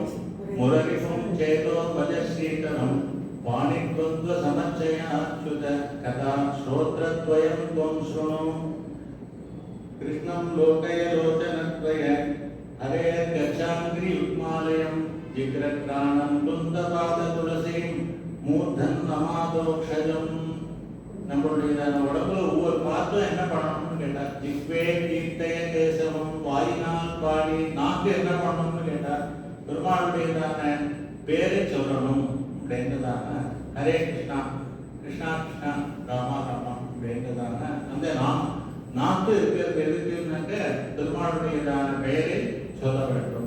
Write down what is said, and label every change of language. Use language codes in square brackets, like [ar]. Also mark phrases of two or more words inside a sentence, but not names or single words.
[sa] मुररिपुं चेतो भजश्रीकरं वाणिद्वन्द्व समच्चयाच्युत कथा श्रोत्रद्वयं त्वं शृणु. कृष्णं लोकय लोचनद्वय हरे गच्छाङ्घ्रि युग्मालयं जिघ्रघ्राणं तुन्दपाद तुलसीं मूर्धन् नमाधोक्षजम्. [ta] நம்மளுடைய உடம்புல ஒவ்வொரு பார்ட்டும் என்ன பண்ணணும்னு கேட்டா, [sa] जिह्वे कीर्तय केशवम्, [ta] வாயினால் பாடி நாக்கு என்ன பண்ணணும்னு கேட்டா பெருமாளுடையதான பேரை சொல்லணும் அப்படின்றதான ஹரே கிருஷ்ணா கிருஷ்ணா கிருஷ்ணா ராமா ராமா அப்படின்றதான அந்த நாக்கு இருக்கிறது எதுக்குன்னாக்க பெருமாளுடையதான பெயரை சொல்ல வேண்டும்.